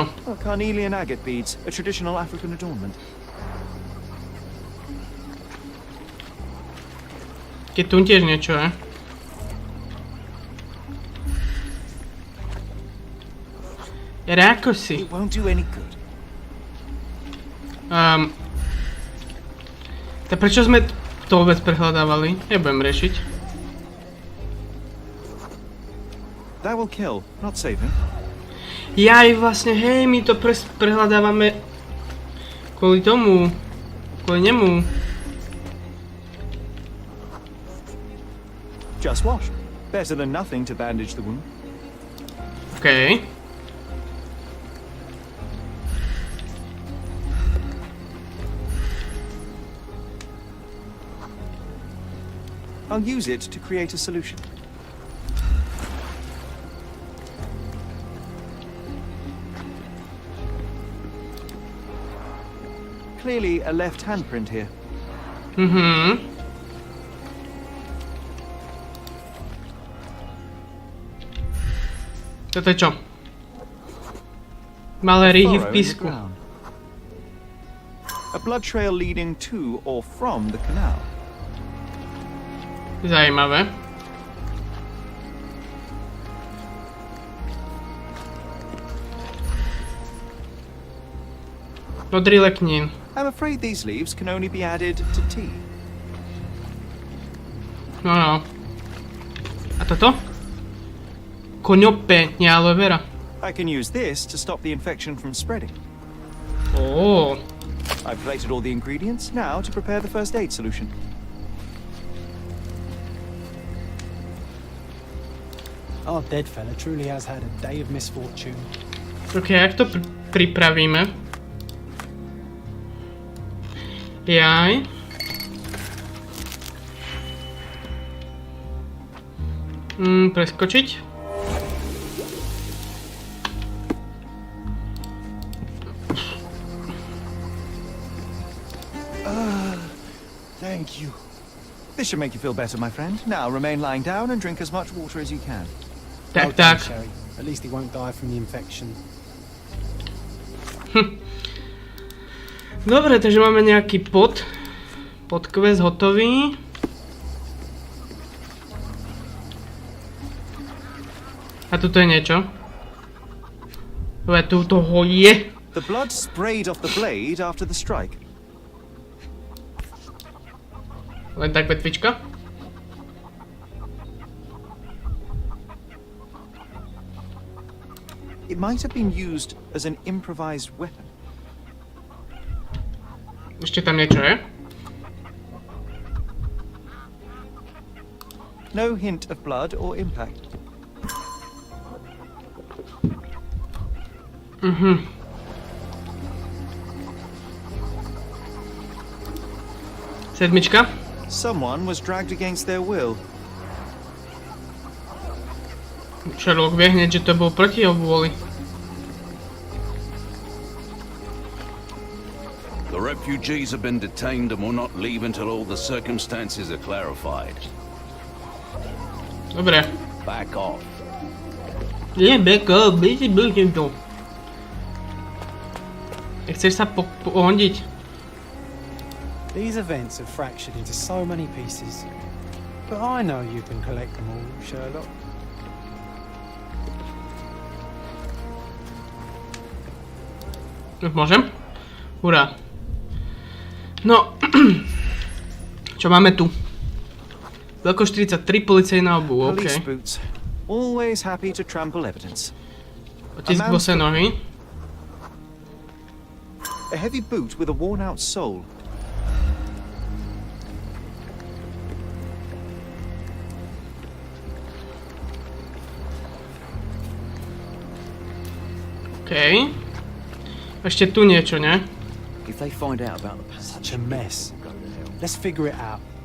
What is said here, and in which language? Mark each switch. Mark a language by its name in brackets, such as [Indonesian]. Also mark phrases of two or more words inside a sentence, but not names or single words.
[English] Carnelian agate beads, a traditional African adornment. [Slovak] Keď tu tiež niečo, je? Rákosy. [English] It won't do any good. [Slovak] Tak prečo sme to vôbec prehľadávali? Nebudem riešiť. [English] That will kill, not save him. [Slovak] Jaj, vlastne, hej, my to prehľadávame kvôli tomu, kvôli nemu. [English] Just wash. Better than nothing to bandage the wound. OK. I'll use it to create a solution. Clearly a left handprint here. [Slovak] Toto je čo? Malé rýhy v [English] Furrow in the [Slovak] písku. [English] ground. A blood trail leading to or from the canal. [Czech] Zajímavé. Modrý leknín. [English] I'm afraid these leaves can only be added to tea. [Slovak] No. A toto? Koňope, nie aloe vera. [English] I can use this to stop the infection from spreading. Ó. I've plated all the ingredients, now to prepare the first aid solution. Our dead fella truly has had a day of misfortune. [Slovak] Ok, jak to pripravíme? Jaj. Preskočiť. [English] Thank you. This should make you feel better, my friend. Now remain lying down and drink as much water as you can. [Slovak] Tak, [English] Well done, [Slovak] tak. Sherry. [English] At least he won't die from the infection. [Slovak] Dobre, takže máme nejaký podquest hotový. A tuto je niečo. Tu toho je. [English] The blood sprayed off the blade after the strike. [Slovak] Len tak vetvička. [English] It might have been used as an improvised weapon. [Slovak] Ešte tam niečo je. [English] No hint of blood or impact. [Slovak] Sedmička. [English] Someone was dragged against their will. [Slovak] Sherlock vie hneď, že to bol proti jeho vôli. [English] The refugees have been detained and will not leave until all the circumstances are clarified. [Slovak] Dobre. [English] Back off. [Slovak] Nie, beko, blížim tu. Chceš sa pohodiť? [English] These events have fractured into so many pieces. But I know you can collect them all, Sherlock. [Slovak] Môžem? Hurá. No. Čo máme tu? Veľkosť 43, policajná obuv, OK. [English] Police boots. Always happy to trample evidence. [Czech] Otisk bose nohy. [English] A heavy boot with a worn-out sole. OK. [Slovak] Ešte tu niečo, ne? [English] If they find out about the Such a mess. Let's figure it out.